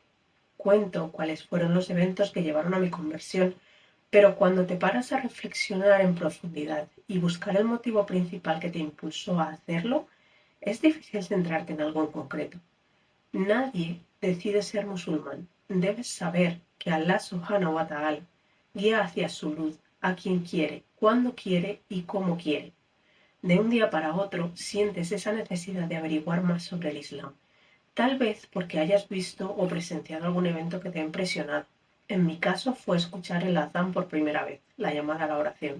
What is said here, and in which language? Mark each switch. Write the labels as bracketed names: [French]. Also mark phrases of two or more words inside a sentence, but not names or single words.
[Spanish] Cuento cuáles fueron los eventos que llevaron a mi conversión, pero cuando te paras a reflexionar en profundidad y buscar el motivo principal que te impulsó a hacerlo, es difícil centrarte en algo en concreto. Nadie decide ser musulmán. Debes saber que [Arabic] الله سبحانه وتعالى [Spanish] guía hacia su luz a quien quiere, cuando quiere y cómo quiere. De un día para otro sientes esa necesidad de averiguar más sobre el Islam. Tal vez porque hayas visto o presenciado algún evento que te ha impresionado. En mi caso fue escuchar el azán por primera vez, la llamada a la oración.